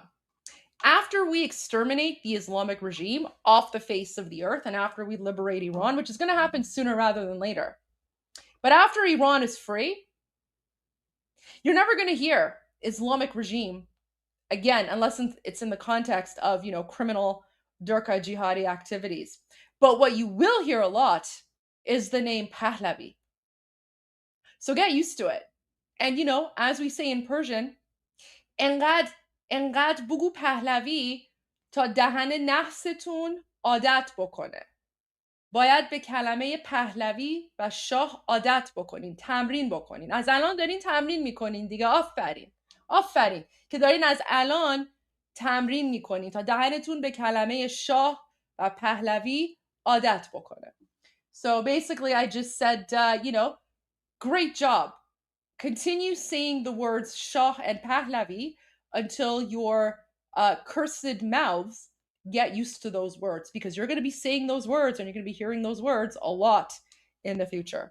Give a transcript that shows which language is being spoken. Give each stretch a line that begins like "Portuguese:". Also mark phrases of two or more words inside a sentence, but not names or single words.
English: After we exterminate the Islamic regime off the face of the earth, and after we liberate Iran, which is going to happen sooner rather than later, but after Iran is free, you're never going to hear Islamic regime again, unless it's in the context of, criminal Durka jihadi activities. But what you will hear a lot is the name Pahlavi. So get used to it. And, as we say in Persian,
Persian: اینقدر بگو پهلوی تا دهن نحستون عادت بکنه. باید به کلمه پهلوی و شاه عادت بکنین، تمرین بکنین. از الان دارین تمرین میکنین دیگه. آفرین که دارین از الان تمرین میکنین تا دهنتون به کلمه شاه و پهلوی عادت بکنه.
English: So basically I just said, great job. Continue saying the words Shah and Pahlavi until your cursed mouths get used to those words, because you're going to be saying those words and you're going to be hearing those words a lot in the future.